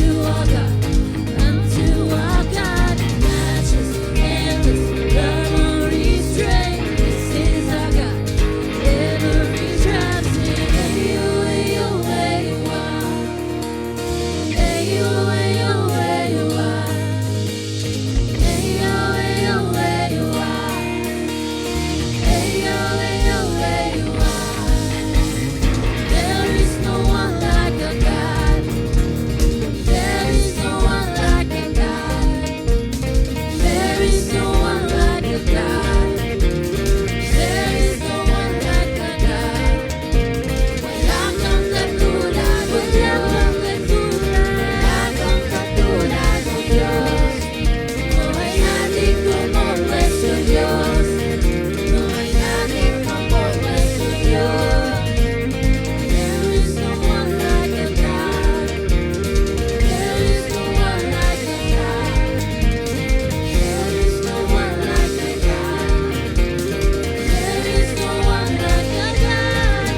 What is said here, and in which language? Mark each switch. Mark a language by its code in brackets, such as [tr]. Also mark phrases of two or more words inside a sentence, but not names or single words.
[en] our God, unto our God, matches endless, love unrestrained. This is our God, every tribe sing. Ayo, ayo, ayo, ah. Ayo, ayo, ayo, ah. Ayo, ayo, ayo, ah. Ayo, ayo, ayo, ah. There is no one like a God. There is no one like a God. There is no one like a God. There is no one like a God. [tl] Walang katulad mo Diyos. Walang katulad mo Diyos. Buhay natin kumulwes sa Diyos. Buhay natin kumulwes sa Diyos. [en] There is no one like a God. There is no one like a God. There is no one like a God. There is no one like a God.